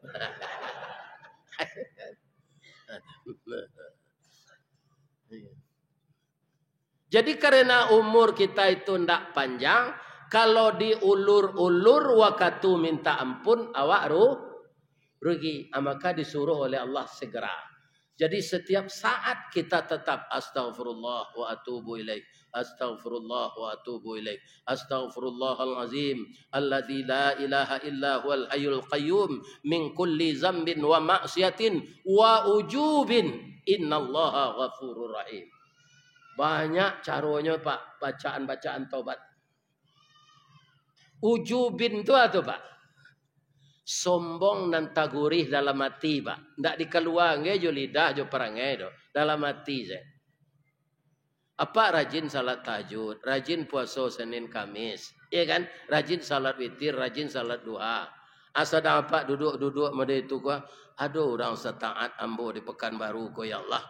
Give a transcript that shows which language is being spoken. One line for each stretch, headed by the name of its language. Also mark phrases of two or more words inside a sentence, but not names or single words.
Minangkabau: Jadi karena umur kita itu ndak panjang, kalau diulur-ulur waktu minta ampun awak rugi.
Indonesian: Maka disuruh oleh Allah segera. Jadi setiap saat kita tetap
Arabic: أستغفر الله وأتوب إليه. أستغفر الله وأتوب إليه. أستغفر الله العظيم الذي لا إله إلا هو الحي القيوم من كل ذنب ومعصية وعجب إن الله غفور رحيم.
Indonesian: Banyak caranya Pak, bacaan-bacaan taubat. Ujubin itu apa Pak? Sombong dan tagurih dalam hati Pak.
Minangkabau: Ndak dikeluarkan jo lidah jo perangai do.
Indonesian: Dalam hati saya. Apa rajin salat tahajud, rajin puasa Senin Kamis, iya kan? Rajin salat witir, rajin salat duha. Asal apa duduk-duduk mada itu gua,
Minangkabau: aduh orang setaat ambo di Pekanbaru ko
Arabic: يا الله.